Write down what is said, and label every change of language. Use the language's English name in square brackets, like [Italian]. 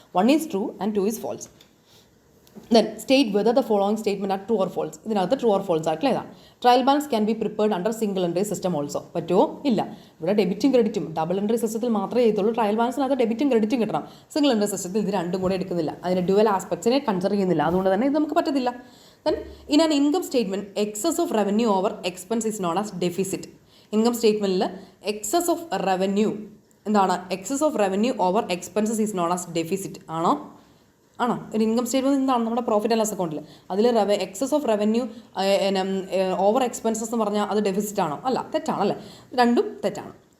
[English] 1 is true and 2 is false. Then state whether the following statement are true or false. [Malayalam] ഇതിനകത്ത് true or false ആയിട്ടുള്ള ഏതാണ്? [English] Trial balance can be prepared under single entry system also. [Malayalam] പറ്റുമോ? ഇല്ല. ഇവിടെ ഡെബിറ്റും ക്രെഡിറ്റും double entry സിസ്റ്റത്തിൽ മാത്രമേ ചെയ്തുള്ളൂ. Trial ബാലൻസിനകത്ത് ഡെബിറ്റും ക്രെഡിറ്റും കിട്ടണം. സിംഗിൾ എൻട്രി സിസ്റ്റത്തിൽ ഇത് രണ്ടും കൂടെ എടുക്കുന്നില്ല, അതിന് ഡ്യുവൽ ആസ്പെക്ട്സിനെ കൺസിഡർ ചെയ്യുന്നില്ല, അതുകൊണ്ട് തന്നെ ഇത് നമുക്ക് പറ്റത്തില്ല. [English] Then in an income statement, excess of revenue over expense is known as deficit. Income സ്റ്റേറ്റ്മെൻറ്റിൽ excess of revenue എന്താണ്, excess of revenue over expenses is known as deficit ആണോ? [Malayalam] ആണോ? ഒരു ഇൻകം സ്റ്റേറ്റ്മെൻറ്റ് എന്താണ്? നമ്മുടെ പ്രോഫിറ്റ് ആൻഡ് ലോസ് അക്കൗണ്ടിൽ അതിൽ excess of revenue over expenses എന്ന് പറഞ്ഞാൽ അത് ഡെഫിസിറ്റ് ആണോ? അല്ല, തെറ്റാണ് അല്ലേ? രണ്ടും തെറ്റാണ്.